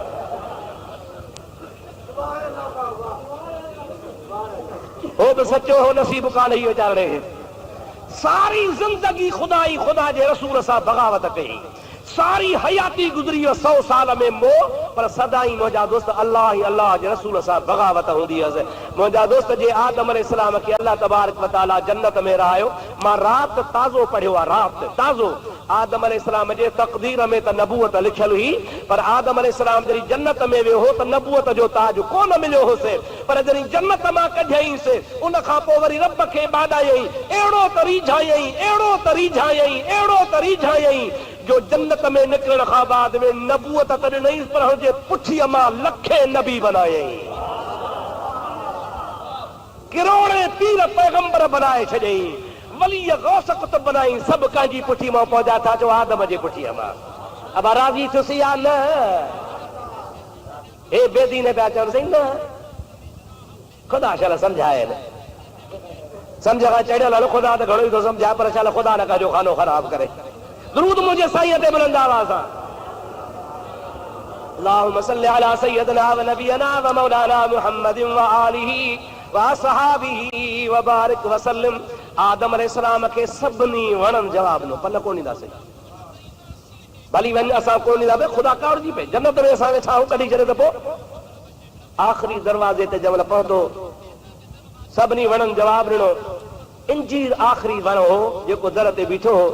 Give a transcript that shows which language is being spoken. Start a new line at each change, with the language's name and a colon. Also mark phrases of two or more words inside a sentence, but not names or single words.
Sindhi: हो बि सचो हो, नसीब कान ही वीचारे। सारी जिंदगी खुदाई खुदा जे रसूल सां बग़ावत कई, सारी हयाती गुज़री 100 साल में मोह, पर सदाई मुंहिंजा दोस्त अल्लाह ही अल्लाह जे रसूल सां बग़ावत हूंदी हुअसि। मुंहिंजा दोस्त जे आदम अलैहिस्सलाम खे
Arabic: الله تبارك وتعالى
Sindhi: जन्नत में रहायो। मां राति ताज़ो पढ़ियो आहे, राति ताज़ो। आदम अलैहिस्सलाम जे तक़दीर में त नबूअत लिखियल हुई, पर आदम अलैहिस्सलाम जॾहिं जन्नत में वियो हो त नबूअत जो ताज कोन मिलियो होसि, पर जॾहिं जन्नत मां कढियईंसि उन खां पोइ वरी रब खे बाॾायई, अहिड़ो त रीझायई, अहिड़ो त रीझायई, अहिड़ो त रीझायई जो जन्नत में निकिरण खां बाद में नबूअत त ॾिनई, पर हुनजे पुठीअ मां लखे नबी बनायई, किरोड़े पीर पैगंबर बनाए छॾियई, वली गौस कुतुब बनाई, सभु कंहिंजी पुठी मां पहुचा था जो आदम जे पुठीअ मां। अब राज़ी थुसी या न? हे बेदी ने पिया चवनि सही न, ख़ुदा शाला सम्झाए न, सम्झ खां चढ़ियल हल ख़ुदा त घणो ई थो सम्झाए, पर शाला ख़ुदा न कजो खानो ख़राब करे। दुरूद मुंहिंजे साईं ते बुलंद आवाज़ सां।
Arabic: اللهم صل على سيدنا ونبينا ومولانا محمد وآله وأصحابه وبارك وسلم. आदम अलैहिस्सलाम खे सभिनी वणनि जवाब ॾिनो, पन कोन ईंदासीं, भली वञ असां कोन ईंदा, ख़ुदा कावड़जी पए जन्नत में असांखे छाऊं कढी छॾे त पोइ। आख़िरी दरवाज़े ते जंहिं महिल पहुतो सभिनी वणनि जवाब ॾिनो। इंजीर आख़िरी वण हो जेको दर ते बीठो हो।